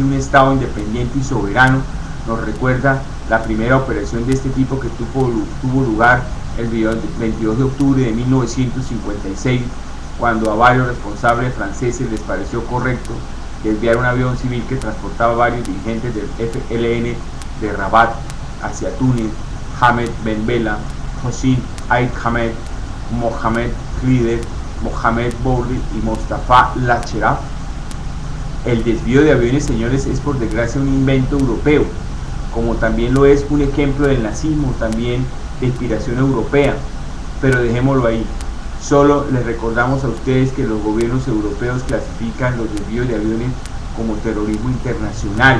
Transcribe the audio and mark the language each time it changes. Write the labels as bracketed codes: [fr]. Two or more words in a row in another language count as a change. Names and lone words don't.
[es] de un Estado independiente y soberano, nos recuerda la primera operación de este tipo que tuvo lugar el 22 de octubre de 1956, cuando a varios responsables franceses les pareció correcto desviar un avión civil que transportaba varios dirigentes del FLN de Rabat hacia Túnez, Ahmed Ben Bella, Hossein Aid Ahmed, Mohamed Khalid, Mohamed Bourri y Mostafa Lacheraf. El desvío de aviones, señores, es por desgracia un invento europeo, como también lo es un ejemplo del nazismo, también de inspiración europea, pero dejémoslo ahí. Solo les recordamos a ustedes que los gobiernos europeos clasifican los desvíos de aviones como terrorismo internacional.